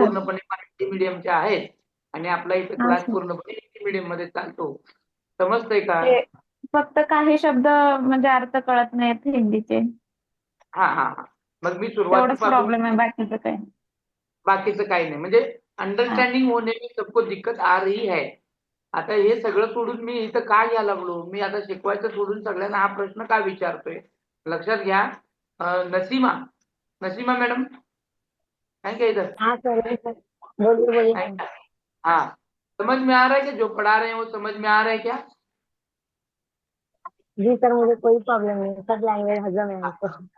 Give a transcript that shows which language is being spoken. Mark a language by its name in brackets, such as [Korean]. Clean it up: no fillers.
[Marathi] पूर्णपणे मराठी मीडियमचे आहेत आणि आपला इथे हाँ क्लास सर। पूर्णपणे हिंदी मीडियम मध्ये चालतो. समजतंय का? ते फक्त काही शब्द म्हणजे अर्थ कळत नाहीत हिंदीचे, हा हा हा, मग मी तेवढंच सुरुवातीपासून, प्रॉब्लेम आहे, बाकीचं काही नाही. बाकीचं काही नाही, म्हणजे हाँ [Hindi] अंडरस्टँडिंग होने में सबको दिक्कत आ रही है. [Marathi] आता हे सगळं सोडून मी इथं का घ्यायला लागलो, मी आता शिकवायचं सोडून सगळ्यांना हा प्रश्न का विचारतोय? लक्षात घ्या. [Hindi] नसीमा, नसीमा मैडम है क्या इधर? हाँ सर, है सर। बोलिए बोलिए है सर। क्या? हाँ, समझ में आ रहा है कि जो पढ़ा रहे हैं वो समझ में आ रहा है क्या? जी सर, मुझे कोई प्रॉब्लम नहीं है, सब लैंग्वेज हजम है हमको।